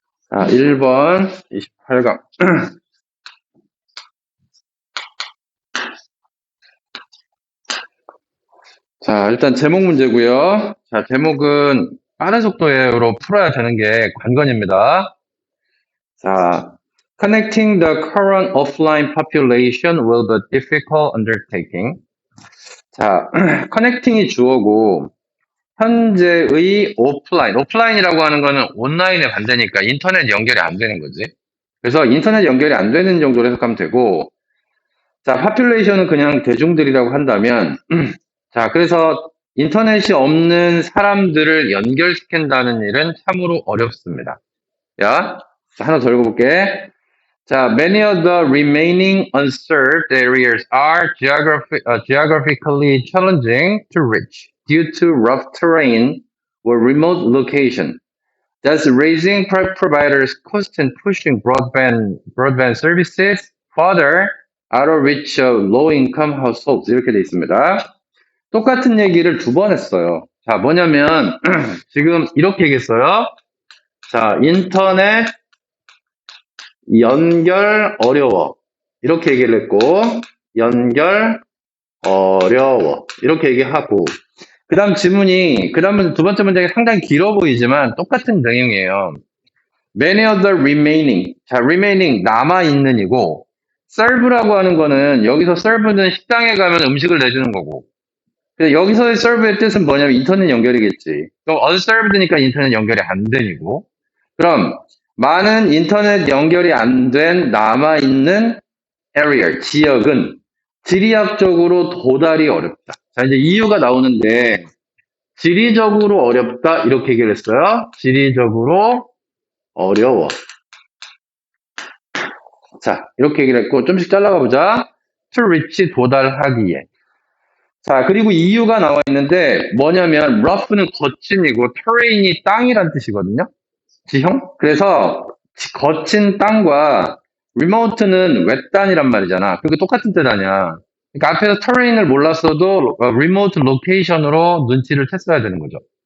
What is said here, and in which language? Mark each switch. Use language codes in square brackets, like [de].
[ko] 자, 1번 28강. 자, 일단 제목 문제고요. 자, 제목은 빠른 속도로 풀어야 되는 게 관건입니다. [en] 자, connecting the current offline population will be a difficult undertaking. [ko] 자, connecting이 주어고 현재의 오프라인이라고 하는 거는 온라인의 반대니까 인터넷 연결이 안 되는 거지. 그래서 인터넷 연결이 안 되는 정도로 해석하면 되고, 자, population은 그냥 대중들이라고 한다면, 자, 그래서 인터넷이 없는 사람들을 연결시킨다는 일은 참으로 어렵습니다. 야, 자, 하나 더 읽어볼게. [en] 자, many of the remaining unserved areas are geographically challenging to reach due to rough terrain or remote location. Thus, raising providers' cost and pushing broadband services further out of reach of low-income households. [ko] 이렇게 돼 있습니다. 똑같은 얘기를 두 번 했어요. 자, 뭐냐면 지금 이렇게 얘기했어요. 자, 인터넷 연결 어려워. 이렇게 얘기를 했고, 연결 어려워. 이렇게 얘기하고, 그 다음 질문이, 그 다음은 두 번째 문제가 상당히 길어 보이지만 똑같은 내용이에요. [en] Many of the remaining. [ko] 자, remaining, 남아있는 이고, serve라고 하는 거는, 여기서 serve는 식당에 가면 음식을 내주는 거고, 여기서의 serve의 뜻은 뭐냐면 인터넷 연결이겠지. 그럼 unserved니까 인터넷 연결이 안 되고, 그럼 많은 인터넷 연결이 안 된 남아있는 area, 지역은 지리학적으로 도달이 어렵다. 자, 이제 이유가 나오는데, 지리적으로 어렵다, 이렇게 얘기를 했어요. 지리적으로 어려워. 자, 이렇게 얘기를 했고, 좀씩 잘라가 보자. [en] to reach, 도달하기에. [ko] 자, 그리고 이유가 나와 있는데, 뭐냐면, rough는 거친이고, terrain이 땅이란 뜻이거든요. 지형? 그래서, 거친 땅과, remote는 외딴이란 말이잖아. 그게 똑같은 뜻 아니야. 그러니까 앞에서 terrain을 몰랐어도, remote location 으로 눈치를 챘어야 되는 거죠.